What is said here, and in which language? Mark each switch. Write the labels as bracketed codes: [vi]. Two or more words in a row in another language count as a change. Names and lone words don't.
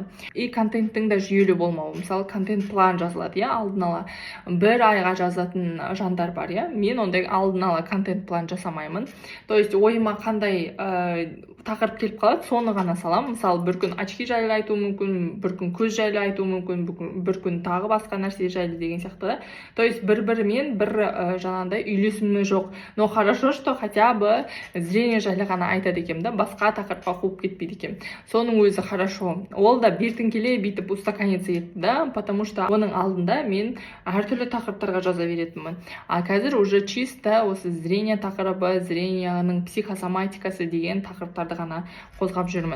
[kk] И контенттің да жүйелі болмауы, мысалы контент план жазылады, алдын ала бір айға жазатын жандар бар, мен ондай алдын ала контент план жасамаймын. [ru] То есть [kk] ойыма қандай тақырып келіп қалады, соны ғана салам. Мысалы бір күн очки жайлы айту мүмкін, бір күн көз жайлы айту мүмкін, бір күн тағы басқа нәрсе жайлы деген сияқты. [ru] То есть [kk] бір-бірімен бір жаңағындай үйлесімі жоқ. [ru] Но хорошо, что хотя бы зрение [kk] жайлы ғана айтады екем да, басқа тақырыпқа қуып кетпейді екен. Соның өзі хорошо. Ол да бертін келе бүйтіп устаканиться етті да, [ru] потому что [kk] оның алдында мен әртүрлі тақырыптарға жаза беретінмін. А қазір [ru] уже чисто [kk] осы зрение тақырыбы, зрениенің психосоматикасы деген тақырыптарды ғана қозғап жүрмін.